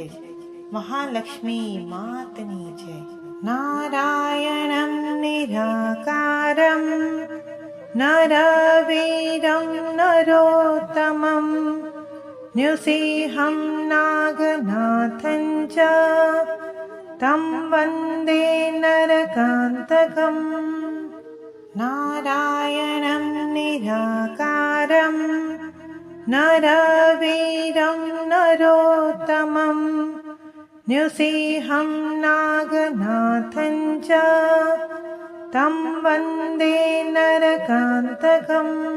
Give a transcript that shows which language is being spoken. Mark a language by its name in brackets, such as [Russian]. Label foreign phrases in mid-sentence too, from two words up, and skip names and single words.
[Gujarati] મહાલક્ષ્મી માતની જય. [Sanskrit] નારાયણં નિરાકારં નરવીરં નરોત્તમં નૃસિંહં નાગનાથં ચ तं वन्दे नरकान्तकम्. नारायणं निराकारं नरवीरं नरोत्तमं नृसिंहं नागनाथं च तं वन्दे नरकान्तकम्.